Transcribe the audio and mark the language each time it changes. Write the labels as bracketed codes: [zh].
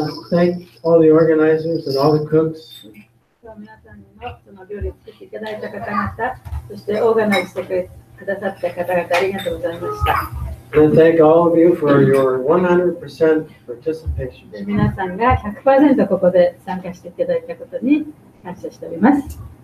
[en] Thank all the organizers and all the cooks. [ja] 皆さんのその料理を作っていただいた方々、そしてオーガナイズしてくださった方々、ありがとうございました。 [en] And thank all of you for your 100% participation. [ja] で皆さんが 100% ここで参加していただいたことに感謝しております。